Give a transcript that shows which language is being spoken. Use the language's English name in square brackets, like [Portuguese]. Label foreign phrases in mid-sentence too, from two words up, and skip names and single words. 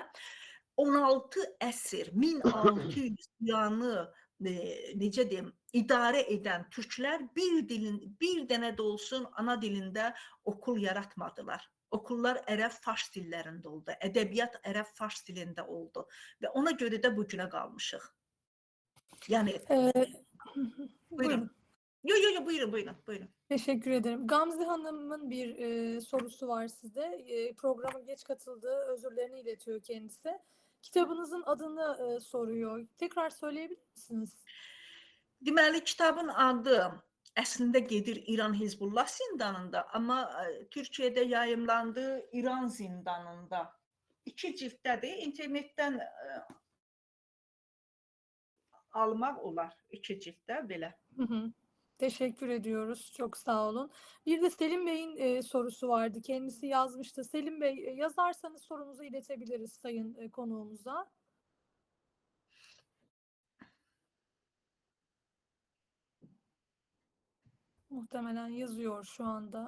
[Azerbaijani] 16 əsr, 1600 yanı necə deyim, idarə edən türklər bir dənə də olsun ana dilində okul yaratmadılar. Okullar ərəb fars dillərində oldu. Ədəbiyyat ərəb fars dilində oldu. Və ona görə də bu günə qalmışıq. Yəni, buyurun. Yo, buyurun. [Turkish] Teşekkür ederim. Gamze Hanım'ın bir sorusu var size. Programa geç katıldığı özürlerini iletiyor kendisi. Kitabınızın adını soruyor. Tekrar söyleyebilir misiniz? [Azerbaijani] Deməli, kitabın adı əslində gedir İran Hizbullah zindanında, amma Türkiyədə yayımlandı İran zindanında. 2 cildədir. İnternetdən almaq olar 2 cilddə belə. [Turkish] Teşekkür ediyoruz. Çok sağ olun. Bir de Selim Bey'in sorusu vardı. Kendisi yazmıştı. Selim Bey, yazarsanız sorunuzu iletebiliriz sayın konuğumuza. Muhtemelen yazıyor şu anda.